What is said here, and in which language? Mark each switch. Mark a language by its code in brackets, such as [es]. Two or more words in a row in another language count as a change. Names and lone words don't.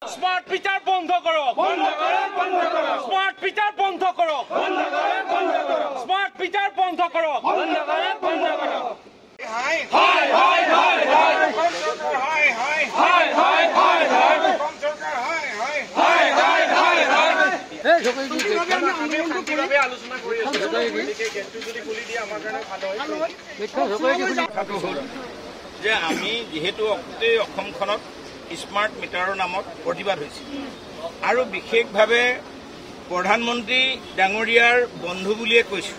[en] smart meter [bn] বন্ধ করো, [en] smart meter [bn] বন্ধ করো, [en] smart meter [bn] বন্ধ করো। হাই হাই হাই হাই হাই হাই হাই হাই হাই হাই হাই সরকার হাই হাই হাই হাই হাই হাই এই সবাই কি কিভাবে [as] আলোচনা কৰি আছে গতিকে গেটটো যদি খুলি দিয়ে আমাৰ কাৰণে ভাল হয়। কথাটো হ'ল যে আমি যেহেতু গোটেই অসমখনত [en] smart meter [as] নামত প্ৰতিবাদ হৈছে আৰু বিশেষভাৱে প্ৰধানমন্ত্ৰী ডাঙৰীয়াৰ বন্ধু বুলিয়ে কৈছোঁ।